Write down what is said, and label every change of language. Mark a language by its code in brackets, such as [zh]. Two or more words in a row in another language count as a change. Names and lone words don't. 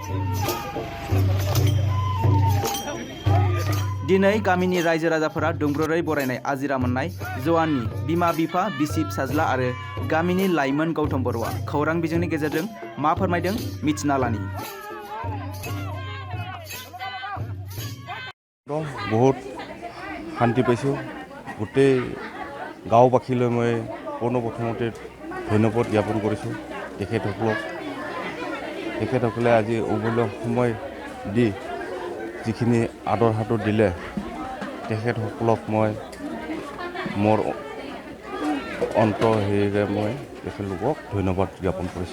[brx] दिनै गामिनि रायजो राजाफोरा दुंब्रुदै बरायनाय आजिरा मोननाय जवाननि बिमा बिफा बिसि फिसाज्ला आरो गामिनि लाइमोन गौतम बर'आ खौरां बिजोंनि गेजेरजों मा फोरमायदों मिथिना लानि। [as] बहुत শান্তি পাইছোঁ। গোটেই গাঁওবাসীলৈ মই পোনপ্ৰথমতে ধন্যবাদ জ্ঞাপন কৰিছোঁ তেখেতসকলে আজি অমূল্য সময় দি যিখিনি আদৰ সাদৰ দিলে তেখেতসকলক মই মোৰ অন্তৰেৰে মই তেখেতলোকক ধন্যবাদ জ্ঞাপন কৰিছোঁ।